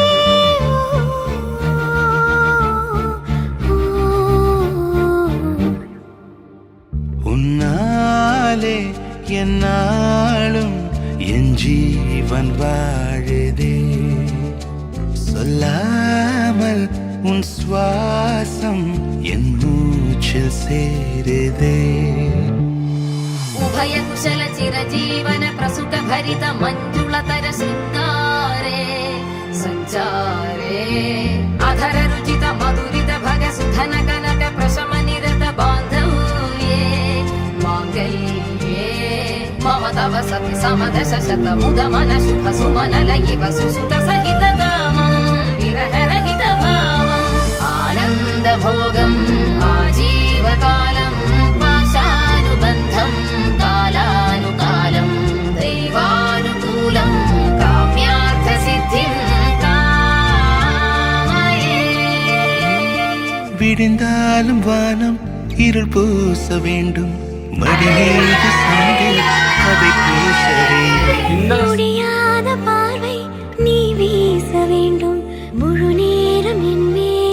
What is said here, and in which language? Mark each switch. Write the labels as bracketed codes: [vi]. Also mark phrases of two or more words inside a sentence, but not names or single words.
[ta] உன்னாலே என்னாலும் என் ஜீவன் வாழுதே சொல்லாமல் உன் சுவாசம் என் மூச்சில் சேருதே [sa] ಉಭಯ ಕುಶಲ ಚಿರಜೀವನ ಪ್ರಸುತ ಭರಿತ ಮಂಜುಳತರ ಶೃಂಗಾರೇ ಸಂಚಾರೇ ಅಧರ ರುಚಿತ ಮಧುರಿತ ಭಗ ಸುಧನ ಕನಕ ಪ್ರಶಮ ನಿರತ ಬಾಂಧವ್ಯೇ ಮಾಂಗಲ್ಯೇ ಮಮ ತವ ಸತಿ ಸಮದಶ ಶತ ಮುದ ಮನ ಶುಭ ಸುಮನ ಲಯಿವ ಸುಸುತ ಸಹಿತ ಧಾಮಂ ವಿರಹ ರಹಿತ ಭಾವಂ ಆನಂದ ಭೋಗಂ ಆಜೀವಕಾಲಂ ಪಾಶಾನುಬಂಧಂ ಕಾಲಾನುಕಾಲಂ ದೈವಾನುಕೂಲಂ ಕಾಮ್ಯಾರ್ಥ ಸಿದ್ಧಿಂ ಕಾಮಯೇ [ta] விடிந்தாலும் வானம் இருள் பூச வேண்டும் மடிமீது சாய்ந்து கதை பேச வேண்டும் முடியாத பார்வை நீ வீச வேண்டும் முழு நேரம் என்